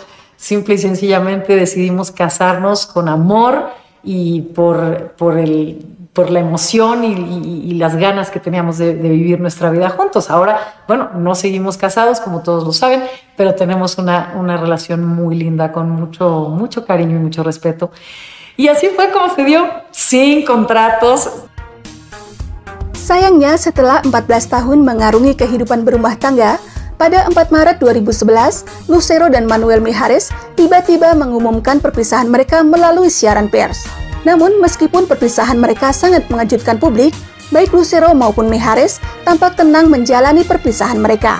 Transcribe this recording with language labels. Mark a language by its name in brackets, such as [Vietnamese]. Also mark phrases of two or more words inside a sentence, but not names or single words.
[Spanish] Simple y sencillamente decidimos casarnos con amor y por la emoción y las ganas que teníamos de vivir nuestra vida juntos. Ahora, bueno, no seguimos casados, como todos lo saben, pero tenemos una relación muy linda, con mucho cariño y mucho respeto. Y así fue como se dio, sin contratos. [Indonesian] Sayangnya, setelah 14 tahun mengarungi kehidupan berumah tangga, Pada 4 Maret 2011, Lucero dan Manuel Mijares tiba-tiba mengumumkan perpisahan mereka melalui siaran pers. Namun, meskipun perpisahan mereka sangat mengejutkan publik, baik Lucero maupun Mijares tampak tenang menjalani perpisahan mereka.